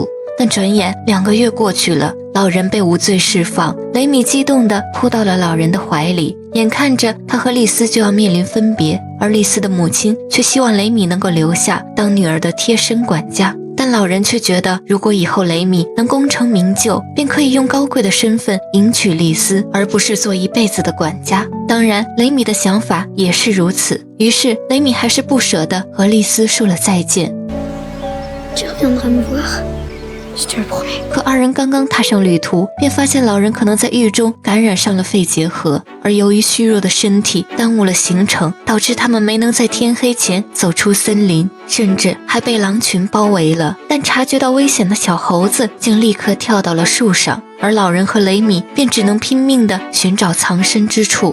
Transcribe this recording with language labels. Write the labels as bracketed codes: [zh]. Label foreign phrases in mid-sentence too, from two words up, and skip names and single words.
[zh] 但转眼2个月过去了，老人被无罪释放，雷米激动地扑到了老人的怀里，眼看着他和丽丝就要面临分别，而丽丝的母亲却希望雷米能够留下当女儿的贴身管家。但老人却觉得，如果以后雷米能功成名就，便可以用高贵的身份迎娶丽丝，而不是做一辈子的管家。当然，雷米的想法也是如此。于是，雷米还是不舍得和丽丝说了再见。 [fr] Tu reviendras me voir, je te le promets. [zh] 可二人刚刚踏上旅途，便发现老人可能在狱中感染上了肺结核，而由于虚弱的身体耽误了行程，导致他们没能在天黑前走出森林，甚至还被狼群包围了。但察觉到危险的小猴子竟立刻跳到了树上，而老人和雷米便只能拼命地寻找藏身之处。